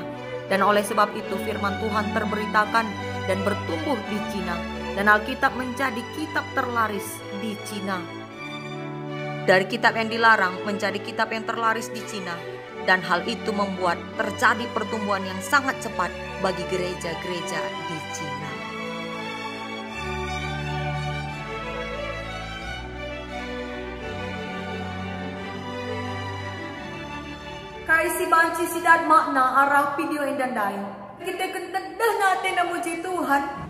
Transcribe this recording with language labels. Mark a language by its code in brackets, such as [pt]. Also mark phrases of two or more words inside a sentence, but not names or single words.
[id] Dan oleh sebab itu firman Tuhan terberitakan dan bertumbuh di Cina dan Alkitab menjadi kitab terlaris di Cina. Dari kitab yang dilarang menjadi kitab yang terlaris di Cina, dan hal itu membuat terjadi pertumbuhan yang sangat cepat bagi gereja-gereja di Cina. [btx] Kaisi banci sidat makna arah video indandai. Kita kentedah natin na muji Tuhan.